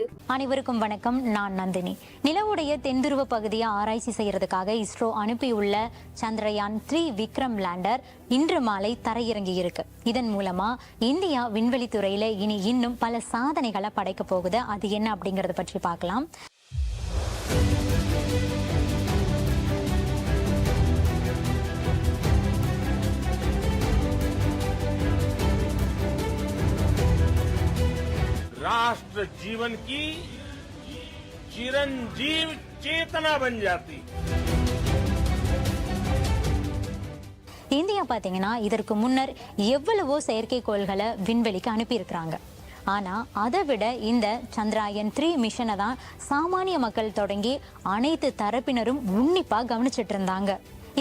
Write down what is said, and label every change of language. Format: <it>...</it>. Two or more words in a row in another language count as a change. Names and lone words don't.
<ta>அனைவருக்கும் வணக்கம், நான் நந்தினி. நிலவுடைய தென்துருவ பகுதியை ஆராய்ச்சி செய்யறதுக்காக இஸ்ரோ அனுப்பியுள்ள சந்திரயான் 3 விக்ரம் லேண்டர் இன்று மாலை தரையிறங்கி இருக்கு. இதன் மூலமா இந்தியா விண்வெளி துறையில இனி இன்னும் பல சாதனைகளை படைக்க போகுது. அது என்ன அப்படிங்கறத பற்றி பார்க்கலாம்.</ta> <hi>राष्ट्र जीवन की चिरंजीव चेतना बन जाती.</hi> <ta>இந்தியா பாத்தீங்கன்னா இதற்கு முன்னர் எவ்வளவோ செயற்கைக்கோள்களை விண்வெளிக்கு அனுப்பியிருக்கிறாங்க. ஆனா அதை விட இந்த சந்திராயன் 3 மிஷனை தான் சாமானிய மக்கள் தொடங்கி அனைத்து தரப்பினரும் உன்னிப்பா கவனிச்சிட்டு இருந்தாங்க.</ta>